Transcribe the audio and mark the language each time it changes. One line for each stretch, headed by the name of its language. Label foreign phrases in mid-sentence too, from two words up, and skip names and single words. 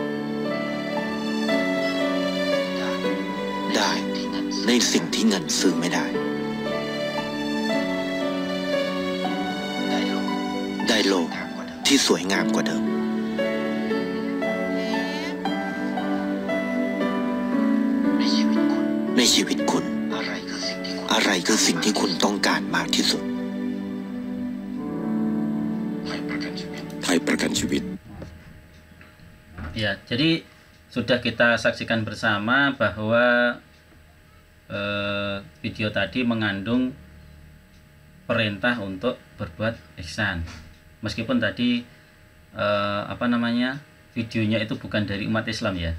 Thai: ได้ในสิ่งที่เงินซื้อไม่ได้ได้โลกที่สวยงามกว่าเดิมในชีวิตคุณอะไรคือสิ่งที่คุณต้องการมากที่สุดไทยประกันชีวิต
Indonesian: Ya, jadi sudah kita saksikan bersama bahwa video tadi mengandung perintah untuk berbuat ihsan. Meskipun tadi videonya itu bukan dari umat Islam ya.